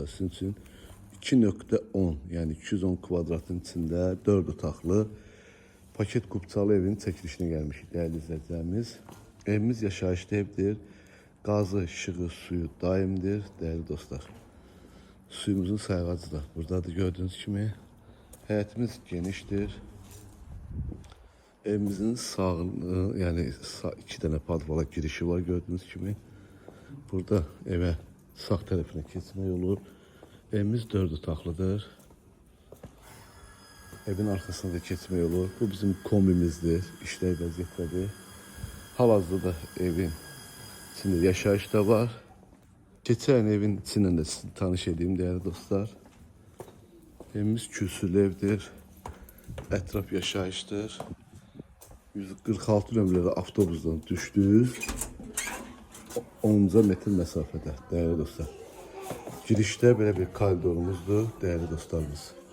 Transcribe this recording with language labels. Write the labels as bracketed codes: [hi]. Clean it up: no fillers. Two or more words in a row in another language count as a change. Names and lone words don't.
[az] Sizin üçün 2.10 yəni 210 kvadratın içində 4 otaqlı paket kupçalı evin çəkilişinə gəlmişik değerli izləyicilərimiz. Evimiz yaşayışlı evdir. Qazı, işığı, suyu daimdir değerli dostlar. Suyumuzun sayğacı da buradadır gördüğünüz kimi. Həyətimiz genişdir. Evimizin sağını, [tr] yani iki tane padvala girişi var gördüğünüz gibi. Burada eve sağ tarafına geçme yolu. [az] Evimiz 4 otaqlıdır. [tr] Evin arkasında da geçme yolu. [az] Bu bizim kombimizdir. İşler vəziyyətdədir. Hal-hazırda evin içinde yaşayış da var. [tr] Geçen evin içinden de sizi tanış edeyim değerli dostlar. [az] Evimiz kürsülü evdir. Etraf yaşayıştır. 146 nömrəli avtobusdan düşdünüz. 10 metr məsafədə değerli dostlar. Girişdə belə bir koridorumuzdur değerli dostlarımız.